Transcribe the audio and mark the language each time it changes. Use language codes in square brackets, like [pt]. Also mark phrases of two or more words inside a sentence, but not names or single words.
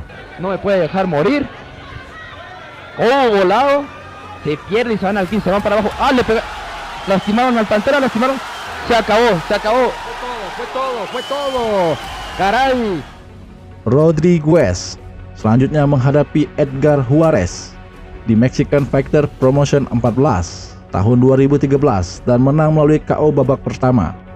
[es] No me puede dejar morir. Oh, volado. Se pierde y se van al piso, se van para abajo. Ah, le pega. Lastimaron al Pantera, lastimaron. Se acabó, se acabó. Fue todo. Caray. [id] Rodriguez selanjutnya menghadapi Edgar Juarez di Mexican Fighter Promotion 14 tahun 2013 dan menang melalui KO babak pertama.